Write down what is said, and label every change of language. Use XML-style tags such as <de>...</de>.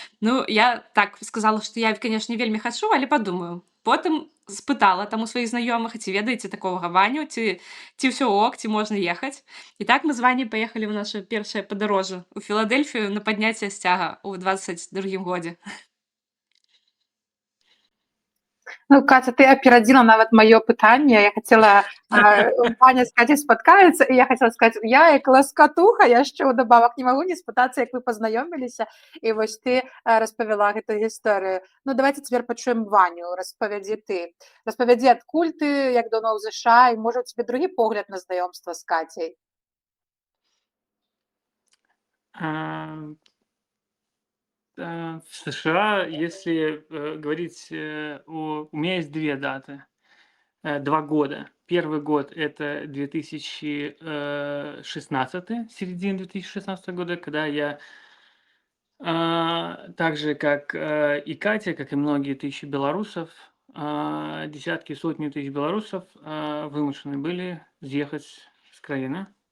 <be>Ну, я так сказала, што я, канешне, вельмі хачу, але падумаю. Потым спытала там у сваіх знаёмых, ці ведаеце такога Ваню, ці ўсё ок, ці можна ехаць. І так мы з Ваняй паехалі ў наша першае падарожжа у Філадельфію на падняцце сцяга ў 22-м годзе. Ну, Катя, ты опередила нават маё пытанне. Я хотела Ваня з Кацяй спаткаюцца, і я хотела сказаць, я як ласкатуха яшчэ ўдабавак не магу не спытацца, як вы пазнаёміліся, і вось ты распавяла гэту гісторыю. Ну, давайте цяпер пачуем Ваню, распавядзі ты. Распавядзі, адкуль ты, як даўно ў ЗША, і можа у цябе другі погляд на знаёмства з Кацяй?</be> <ru>В США, если говорить, у меня есть две даты, 2 года. Первый год – это 2016, середина 2016 года, когда я так же, как и Катя, как и многие тысячи белорусов, десятки, сотни тысяч белорусов вымушены были съехать с краины.</ru>